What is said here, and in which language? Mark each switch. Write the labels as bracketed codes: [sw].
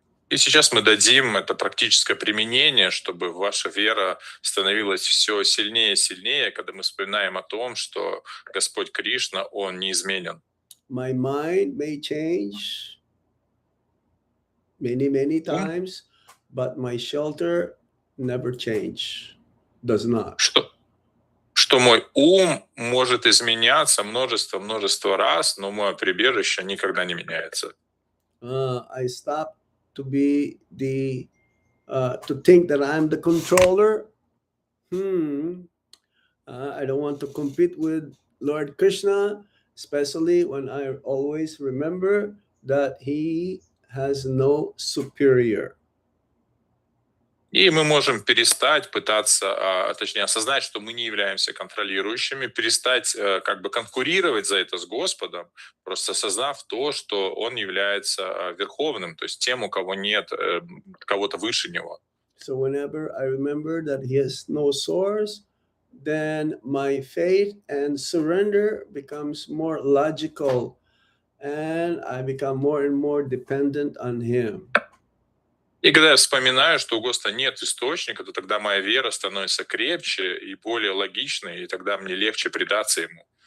[ru] И сейчас мы дадим это практическое применение, чтобы ваша вера становилась все сильнее и сильнее, когда мы вспоминаем о том, что Господь Кришна, Он неизменен. [en] My mind may change many times, but my shelter never change, does not. [ru] Что что мой ум может изменяться множество раз, но мое прибежище никогда не меняется. [en] I stop to be to think that I'm the controller. I don't want to compete with Lord Krishna, especially when I always remember that he has no superior. [ru] И мы можем перестать пытаться, точнее, осознать, что мы не являемся контролирующими, перестать как бы конкурировать за это с Господом, просто осознав то, что Он является верховным, то есть тем, у кого нет кого-то выше Него. [en] So whenever I remember that he has no source, then my faith and surrender becomes more logical, and I become more and more dependent on him. [ru] И когда я вспоминаю, что у Господа нет источника, то тогда моя вера становится крепче и более логичной, и тогда мне легче предаться Ему.